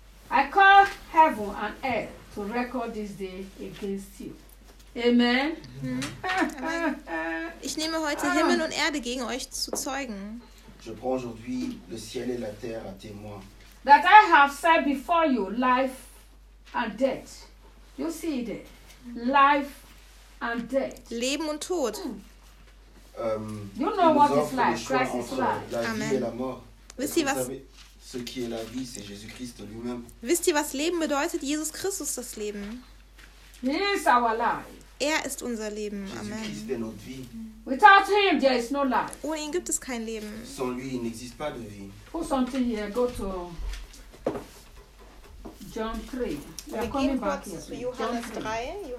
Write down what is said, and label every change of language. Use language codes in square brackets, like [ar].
[en] I call heaven and earth to record this day against you. Amen. [de] Ich nehme heute Himmel und Erde gegen euch zu Zeugen. [fr] Je prends aujourd'hui le ciel et la terre à témoin. [en] That I have set before you life and death. You see it there. Life and death. [de] Leben und Tod. [en] You know what is life, Christ is life. Amen. [de] Wisst ihr, was [fr] ce qui est la vie, c'est Jésus Christ lui-même. [de] Wisst ihr, was Leben bedeutet? Jesus Christus, das Leben. [en] He is our life. [de] Er ist unser Leben. Amen. [fr] Jesus Christ est notre vie. [en] Without him, there is no life. [de] Ohne ihn gibt es kein Leben. [fr] Sans lui, il n'existe pas de vie. [en] Put something here, go to John 3. [de] Wir gehen kurz zu Johannes 3.